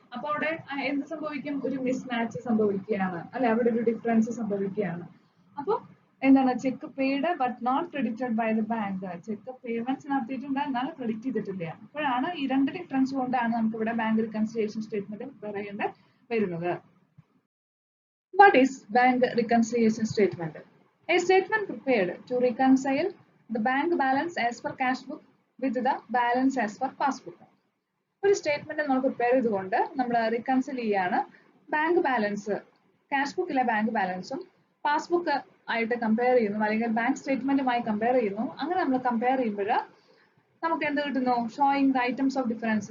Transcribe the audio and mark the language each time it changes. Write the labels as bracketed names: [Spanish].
[Malayalam] അപ്പൊ അവിടെ എന്ത് സംഭവിക്കും, ഒരു മിസ്മാച്ച് സംഭവിക്കുകയാണ് അല്ലെ, അവിടെ ഒരു ഡിഫറൻസ് സംഭവിക്കുകയാണ്. അപ്പൊ എന്താണ്, check paid but not credited by the bank. Check payments നടത്തിയിട്ടുണ്ട് എന്നാൽ ക്രെഡിറ്റ് ചെയ്തിട്ടില്ല. അപ്പോഴാണ് ഈ രണ്ട് ഡിഫറൻസ് കൊണ്ടാണ് നമുക്ക് ഇവിടെ ബാങ്ക് റിക്കൺസിലിയേഷൻ സ്റ്റേറ്റ്മെന്റ് പ്രിപ്പയർ ചെയ്യേണ്ടി വരുന്നത്. [English] What is bank reconciliation statement? A statement prepared to reconcile the bank balance as per cash book with the balance as per passbook. [Malayalam] ഒരു സ്റ്റേറ്റ്മെന്റ് നമ്മൾ പ്രിപ്പയർ ചെയ്തുകൊണ്ട് നമ്മൾ റിക്കൺസിൽ ചെയ്യാണ് ബാങ്ക് ബാലൻസ്, ക്യാഷ് ബുക്കിലെ bank ബാലൻസും passbook ആയിട്ട് കമ്പയർ ചെയ്യുന്നു, അല്ലെങ്കിൽ ബാങ്ക് സ്റ്റേറ്റ്മെന്റുമായി കമ്പയർ ചെയ്യുന്നു. അങ്ങനെ നമ്മൾ കമ്പയർ ചെയ്യുമ്പോൾ നമുക്ക് എന്ത് കിട്ടുന്നു, showing the items of difference.